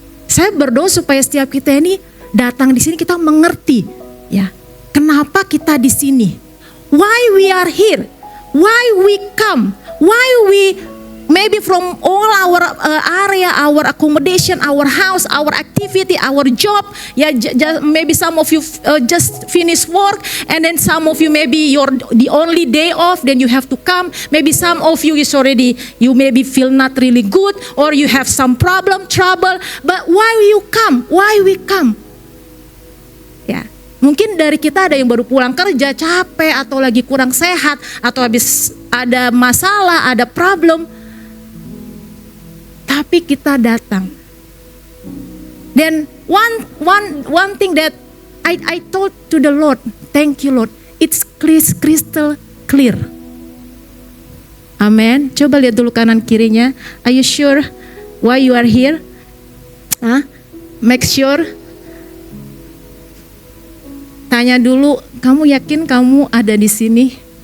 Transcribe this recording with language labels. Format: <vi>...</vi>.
<id>Saya berdoa supaya setiap kita ini datang di sini kita mengerti, kenapa kita di sini,</id> <en>why we are here, why we come, why we maybe from all our area, our accommodation, our house, our activity, our job. Maybe some of you just finished work, and then some of you maybe you're the only day off, then you have to come. Maybe some of you is already, you maybe feel not really good, or you have some trouble. But why you come? Why we come?</en> <id>Mungkin dari kita ada yang baru pulang kerja, capek, atau lagi kurang sehat, atau habis ada masalah, ada problem. Tapi kita datang.</id> <en>Then one thing that I told to the Lord, thank you Lord, it's crystal clear. Amen.</en> <id>Coba lihat dulu kanan kirinya.</id> <en>Are you sure why you are here? Make sure.</en> <id>Tanya dulu, kamu yakin kamu ada di sini?</id>